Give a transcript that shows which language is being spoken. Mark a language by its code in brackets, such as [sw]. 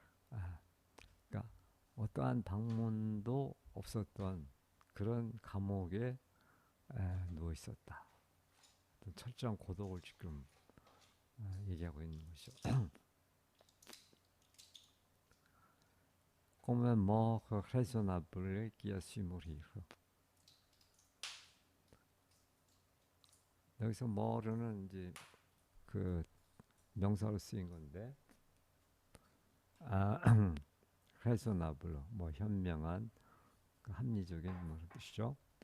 [ko] 아, 그러니까 어떠한 방문도 없었던 그런 감옥에 누워 있었다. 철저한 고독을 지금 얘기하고 있는 거죠. [fr] Comme un mort raisonnable qui a su mourir. [ko] 여기서 more는 이제 그 명사로 쓰인 건데, raisonnable 뭐 현명한, 그 합리적인 뭐 뜻이죠.